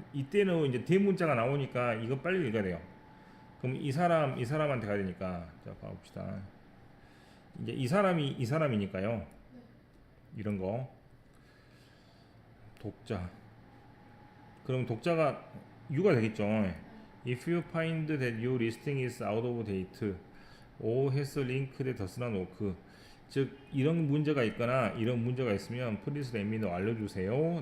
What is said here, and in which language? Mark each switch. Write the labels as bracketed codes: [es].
[ko] 이때는 이제 대문자가 나오니까 이거 빨리 읽어야 돼요. 그럼 이 사람한테 가야 되니까. 자, 봐봅시다. 이제 이 사람이니까요. 이런 거. 독자. 그럼 독자가 U가 되겠죠. [en] If you find that your listing is out of date, or has linked does not work. [ko] 즉 이런 문제가 있거나 이런 문제가 있으면 [en] please let me know [ko] 알려주세요.